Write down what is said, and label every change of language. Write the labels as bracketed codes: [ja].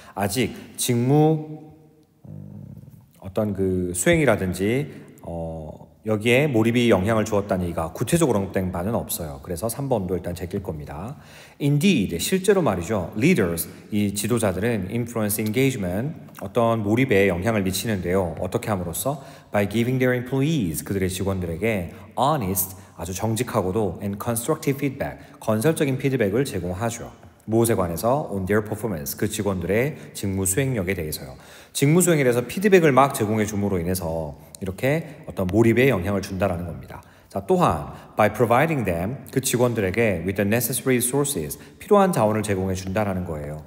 [ko] 아직 직무 어떤 그 수행이라든지 여기에 몰입이 영향을 주었다는 얘기가 구체적으로 언급된 바는 없어요. 그래서 3번도 일단 제낄 겁니다. Indeed, 실제로 말이죠. Leaders, 이 지도자들은 [en] influence engagement, [ko] 어떤 몰입에 영향을 미치는데요. 어떻게 함으로써? [en] By giving their employees, [ko] 그들의 직원들에게 honest, 아주 정직하고도 [en] and constructive feedback, [ko] 건설적인 피드백을 제공하죠. 무엇에 관해서? [en] On their performance, [ko] 그 직원들의 직무 수행력에 대해서요. 직무 수행에 대해서 피드백을 막 제공해 줌으로 인해서 이렇게 어떤 몰입에 영향을 준다라는 겁니다. 자, 또한 [en] by providing them, [ko] 그 직원들에게 [en] with the necessary resources, [ko] 필요한 자원을 제공해 준다라는 거예요.